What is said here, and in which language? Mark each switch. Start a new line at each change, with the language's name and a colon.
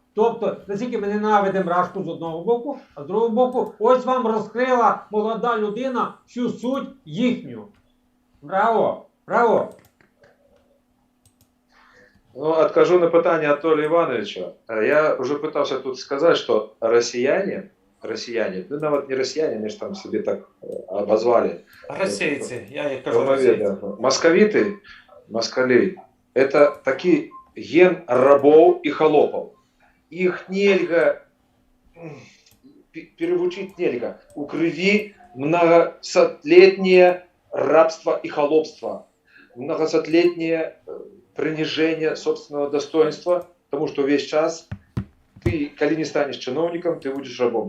Ukrainian: Тобто, наскільки ми ненавидимо Рашку з одного боку, а з другого боку, ось вам розкрила молода людина всю суть їхню. Браво! Браво! Ну, откажу на питання Анатолія Івановича. Я вже питався тут сказати, що росіяне, ну навіть не росіяне, вони ж там собі так обозвали.
Russian: Расейцы, я их кажу расейцы. Московиты, москалей, это такие ген рабов и холопов. Их нельзя перевучить нельзя. У крови многосотлетнее рабство и холопство, многосотлетнее принижение собственного достоинства
Ukrainian: Тому що весь час ти, коли не станеш чиновником, ти будеш рабом.